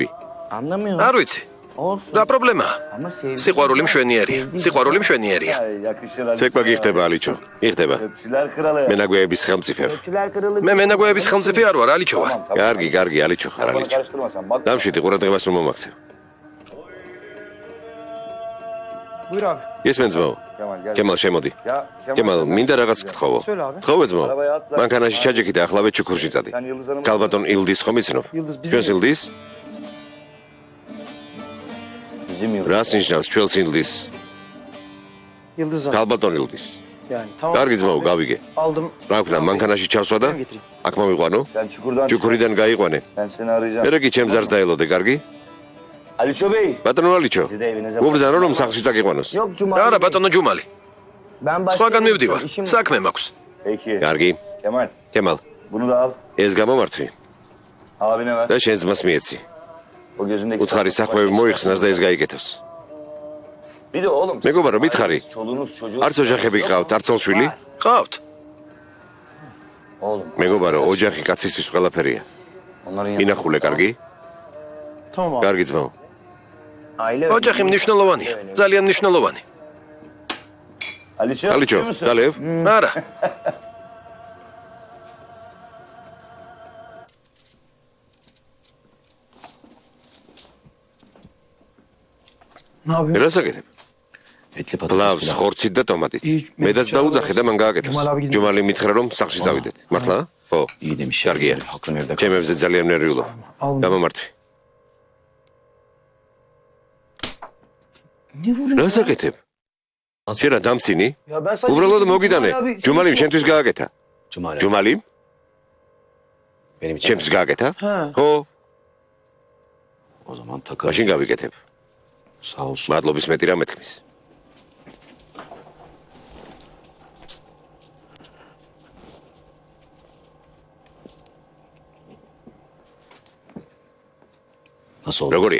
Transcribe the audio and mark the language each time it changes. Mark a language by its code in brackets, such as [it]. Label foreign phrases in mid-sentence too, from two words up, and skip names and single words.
[ka] არ ვიცი. რა პრობლემაა? სიყვარული მშვენიერია. სიყვარული მშვენიერია. ცეკვა გიხდება ალიჩო. იხდება. მენაგვეების ხელმწიფე. მე მენაგვეების ხელმწიფე არ ვარ, ალიჩო ვარ. კარგი, კარგი, ალიჩო ხარ ალიჩო. დამშვიდი ყურადღებას რომ მომაქცევ. [tr] Buyur abi. [ka] ისმენ ძმაო. [tr] Kemal gel. [ka] კემალ შემოდი. [tr] Ya [ka] კემალ, მინდა რაღაც გთხოვო. [tr] Söyle abi. [ka] გთხოვე ძმაო. მანქანაში ჩაჯექი და ახლავე ჩუქურში წადი. [tr] Sen Yıldız Hanım'ı... [ka] კალბატონ ილდის ხომ იცნობ? [tr] Yıldız bizim [ka] ჩვენს ილდის? [tr] Bizim Yıldız. [ka] რას ნიშნავს ჩვენს ილდის? [tr] Yıldız abi. [ka] კალბატონ ილდის. [tr] Yani tamam. [ka] კარგი ძმაო, გავიგე. [tr] Aldım. [ka] რა ვქნა, მანქანაში ჩავსვა და [tr] Ben getireyim. [ka] აქ მოვიყვანო? [tr] Sen çukurdan çık. [ka] ჩუქურიდან გაიყვანე. [tr] Ben seni arayacağım. [ka] მერე კი ჩემს ზარს დაელოდე, კარგი? [tr] Aliço Bey. [ka] ბატონო ალიჩო. [tr] Sizi de evinize [ka] მობრძანო რომ სახლში წაგიყვანოს. [tr] Yok Cuma. [ka] არა, ბატონო ჯუმალი. [tr] Ben başka [ka] სხვაგან [tr] bir [ka] მივდივარ. [tr] işim var. [ka] საქმე მაქვს. [tr] Peki. [ka] კარგი. [tr] Kemal. [ka] კემალ, [tr] Bunu da al. [ka] ეს გამომართვი [tr] Abine ver. [ka] და შენ ძმას მიეცი. [tr] O gözündeki... [ka] უცხარი სახვევი მოიხსნას და ეს გაიგეთოს. [tr] Bir de oğlum. [ka] მეგობარო, მითხარი. [tr] Çoluğunuz çocuğunuz... [ka] არც ოჯახები გყავთ, არც შვილი? ყავთ. [tr] Oğlum. [ka] მეგობარო, ოჯახი კაცისთვის ყველაფერია. [tr] Onların yanında... [ka] ინახულე, კარგი? [tr] Tamam abi. [ka] კარგი ძმაო. [tr] Aile... [ka] ოჯახი მნიშვნელოვანია. ძალიან მნიშვნელოვანი. [tr] Aliço. [ka] ალიჩო, [tr] biliyor musun? [ka] დალევ? არა. [tr] Ne yapıyorsun? [ka] რას აკეთებ? ბლავს, ხორცით და ტომატით. მედაც დაუძახე და მან გააკეთოს. ჯუმალი მითხრა რომ სახლში წავიდეთ. მართლა? ხო. კარგია. ჩემებზე ძალიან ნერვიულობ. გამომართვი. რას აკეთებ? შენ რა დამცინი? [tr] Ya ben sadece... [ka] უბრალოდ მოგიდანე. ჯუმალიმ შენთვის გააკეთა. ჯუმალიმ? ჩემთვის გააკეთა? ხო. მაშინ გავიკეთებ. მადლობის მეტი რა მეთქმის. როგორია?